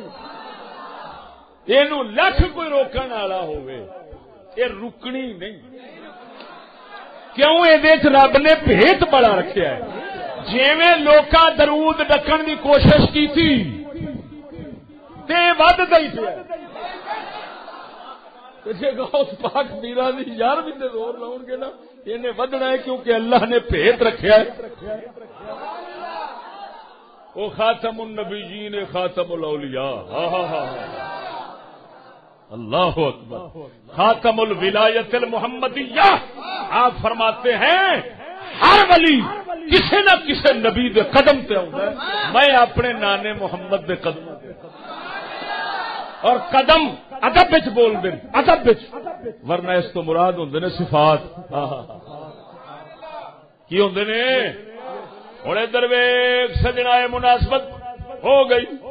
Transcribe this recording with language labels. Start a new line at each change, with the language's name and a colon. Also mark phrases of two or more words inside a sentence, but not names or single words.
Punjabi: اینو لکھ کوئی روکن والا ہوے اے رکنی نہیں کیوں اے رب نے بھیت بڑا رکھیا ہے جویں لوکاں درود ڈکن دی کوشش کیتی تے وددا ہی پیا غوث پاک میرا دی 11ویں تے زور لاؤ گے نا انہیں ودنا ہے کیونکہ اللہ نے بھیت رکھیا ہے وہ
Arabic: خاتم النبیین خاتم الاولیاء اللہ اکبر خاتم الولایت المحمدیہ
Urdu: آپ فرماتے ہیں
Punjabi: ہر ولی کسی نہ کسی نبی دے قدم تے آؤندا ہے میں اپنے نانے محمد دے قدم اور قدم ادب وچ بول دیں ادب وچ ورنہ اس تو مراد ہوندے نے صفات کی ہوندے نے ہن ادھر ویکھ سجنا مناسبت ہو گئی